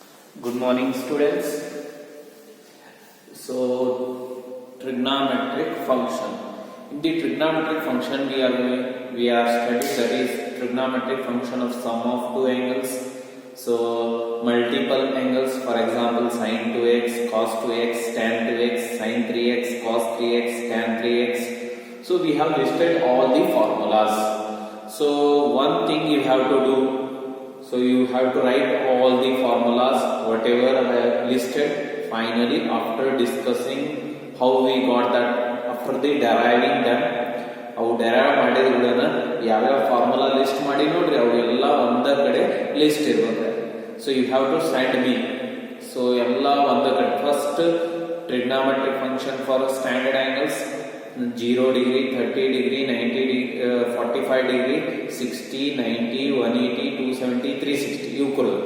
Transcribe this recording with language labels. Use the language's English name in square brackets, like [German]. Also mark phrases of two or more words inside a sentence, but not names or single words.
[English] Good morning, students. So, trigonometric function. In the trigonometric function, we are studying that is trigonometric function of sum of two angles. So, multiple angles, for example, sin 2x, cos 2x, tan 2x, sin 3x, cos 3x, tan 3x. So, we have listed all the formulas. So, one thing you have to do. So you have to write all the formulas whatever I have listed. Finally, after discussing how we got that, after the deriving them, [Kannada] ಅವು ಡೆರೈವ್ ಮಾಡಿದ ಕೂಡ ಯಾವ್ಯಾವ [English] formula list [Kannada] ಮಾಡಿ ನೋಡ್ರಿ ಅವೆಲ್ಲ ಒಂದ ಕಡೆ ಲಿಸ್ಟ್ ಇರ್ಬೇಕು. [English] so you have to send me. so [Kannada] ಎಲ್ಲ ಒಂದ ಕಡೆ [English] first trigonometric function for standard angles 0 degree, 30 degree, 90 degree, 45 degree, 60, 90, 180, 270, 360 [Kannada] ಇವು ಕೊಡೋದು.